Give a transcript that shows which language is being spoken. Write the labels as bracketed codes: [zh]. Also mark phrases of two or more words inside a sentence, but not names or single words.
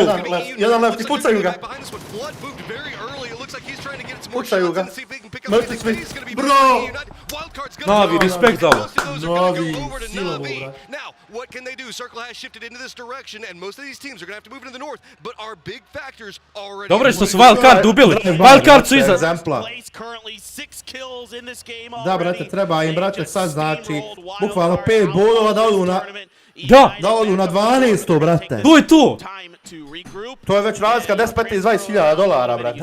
[bs] Jedan left i pucaju ga. Pucaju ga. Mrtvi svi. Bro! Navi, respekt za ovo. Navi, silovo, brate. [en] What can they do? Circle has shifted into this direction, and most of these teams are going to have to move into the north. But our big factors already. [bs] Dobro je što su wildcard ubili. Wildcard su iza. Da, brate, treba im, brate, sad znači bukvalno 5 bodova da odu na... Da odu na 12, brate. To je to. To je već razlika 10-15-20 dolara, brate.